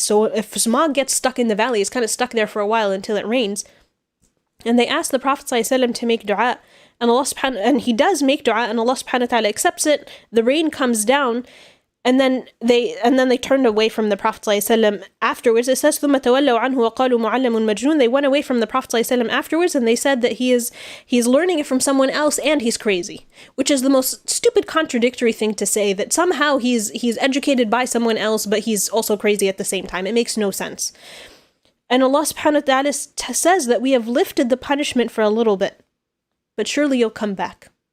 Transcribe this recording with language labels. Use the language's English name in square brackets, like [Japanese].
[English] So if smog gets stuck in the valley, it's kind of stuck there for a while until it rains. And they asked the Prophet ﷺ to make dua, and he does make dua, and Allah subhanahu wa ta'ala accepts it. The rain comes down. And then they turned away from the Prophet ﷺ afterwards. It says, [Arabic] ثُمَّ تَوَلَّوْا عَنْهُ وَقَالُوا مُعَلَّمٌ مَجْنُونَ. [English] They went away from the Prophet ﷺ afterwards, and they said that he's learning it from someone else and he's crazy, which is the most stupid contradictory thing to say, that somehow he's educated by someone else, but he's also crazy at the same time. It makes no sense. And Allah subhanahu wa ta'ala says that we have lifted the punishment for a little bit, but surely you'll come back.